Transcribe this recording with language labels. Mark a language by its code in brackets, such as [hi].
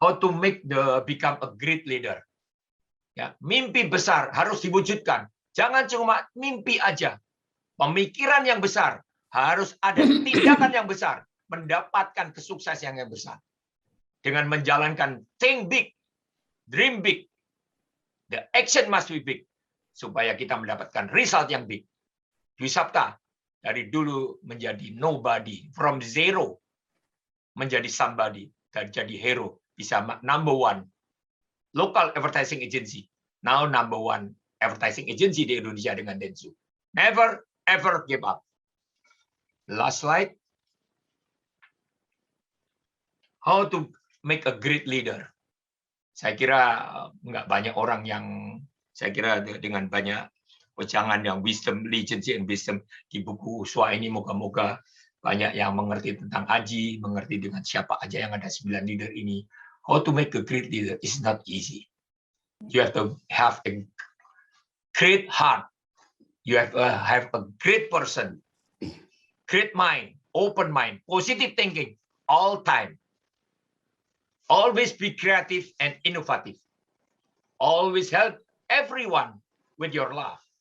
[en] How to become a great leader. [id] Ya, mimpi besar harus diwujudkan. Jangan cuma mimpi aja. Pemikiran yang besar harus ada tindakan yang besar, mendapatkan kesuksesan yang besar. Dengan menjalankan think big, dream big, the action must be big, supaya kita mendapatkan result yang big. Dwisata dari dulu menjadi nobody, from zero menjadi somebody, dan jadi hero, bisa number one local advertising agency, now number one advertising agency di Indonesia dengan Dentsu. [en] Never ever give up. Last slide. How to make a great leader. [id] Saya kira nggak banyak orang yang, saya kira dengan banyak wejangan yang wisdom, legacy and wisdom di buku Uswa ini, moga-moga banyak yang mengerti tentang Aji, mengerti dengan siapa aja yang ada 9 leader ini. [en] How to make a great leader is not easy. You have to have a great heart. You have a great person, great mind, open mind, positive thinking, all time. Always be creative and innovative. Always help everyone with your love.